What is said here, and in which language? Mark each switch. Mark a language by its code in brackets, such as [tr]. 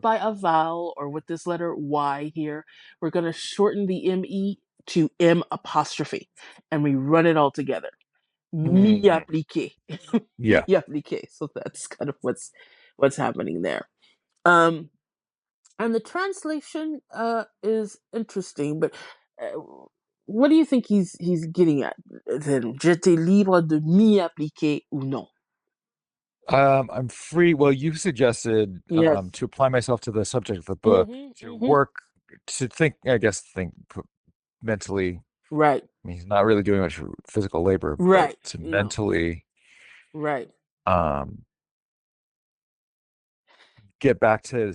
[en] by a vowel or with this letter Y here, we're going to shorten the ME to M apostrophe, and we run it all together. [fr] Mi Mhm. appliqué. Mi [en] Yeah. [fr] appliqué. [en] So that's kind of what's happening there. Um, and the translation is interesting, but uh, what do you think he's getting at then? [fr] J'étais libre de m'y appliquer ou non? [en] I'm free. Well, you suggested Yes. to apply myself to the subject of the book, Mm-hmm, to mm-hmm. work, to think, I guess, think mentally. Right. I mean, he's not really doing much physical labor, but Right. to No. mentally Right. um, get back to